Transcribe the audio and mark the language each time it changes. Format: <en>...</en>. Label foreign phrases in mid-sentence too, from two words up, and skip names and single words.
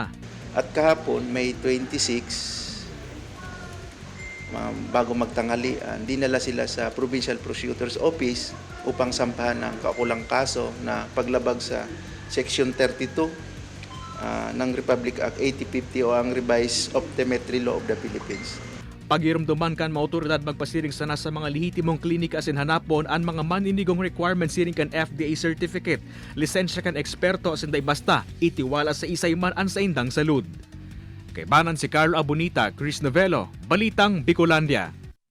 <tl>At kahapon, May 26, bago magtanghalian, dinala sila sa Provincial Prosecutor's Office upang sampahan ng kaukulang kaso na paglabag sa Section 32 ng Republic Act 8050 o ang Revised Optometry Law of the Philippines.</tl> <bik>Pagirumduman kan mga otoridad magpasiring sana sa mga lehitimong klinika asin hanapon ang mga maninigong requirements siring kan</bik> <en>FDA certificate,</en> <bik>lisensya kan eksperto asin day basta itiwala sa isay man ang sa indang salud. Kay banan si Carlo Abunita, Chris Novello, Balitang Bicolandia.</bik>